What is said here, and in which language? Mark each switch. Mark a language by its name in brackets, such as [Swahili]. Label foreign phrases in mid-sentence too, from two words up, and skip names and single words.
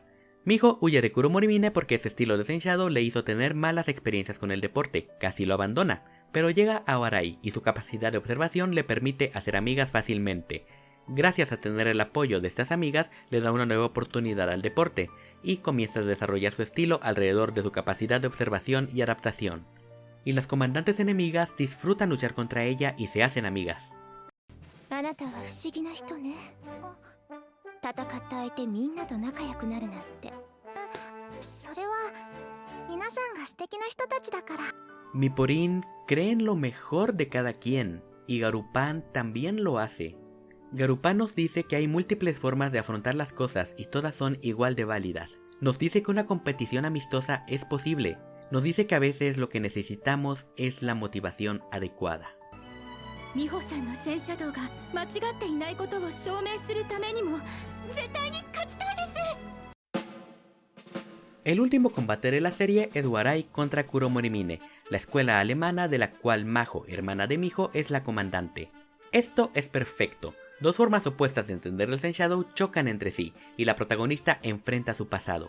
[Spanish] Miho huye de Kuromorimine porque ese estilo de Senshadow le hizo tener malas experiencias con el deporte, casi lo abandona, pero llega a Oarai y su capacidad de observación le permite hacer amigas fácilmente. Gracias a tener el apoyo de estas amigas, le da una nueva oportunidad al deporte, y comienza a desarrollar su estilo alrededor de su capacidad de observación y adaptación. Y las comandantes enemigas disfrutan luchar contra ella y se hacen amigas. [Japanese] あなたは不思議な人ね。戦った相手みんなと仲良くなるなんて。それは皆さんが素敵な人たちだから。 [Spanish] Mipporin cree en lo mejor de cada quien, y Garupan también lo hace. Garupan nos dice que hay múltiples formas de afrontar las cosas y todas son igual de válidas. Nos dice que una competición amistosa es posible. Nos dice que a veces lo que necesitamos es la motivación adecuada. [Japanese] Mihoさんの戦車道が間違っていないことを証明するためにも絶対に勝ちたいです。 [Spanish] El último combate de la serie es Oarai contra Kuromorimine, la escuela alemana de la cual Maho, hermana de Miho, es la comandante. Esto es perfecto. Dos formas opuestas de entender el Senshadow chocan entre sí, y la protagonista enfrenta su pasado.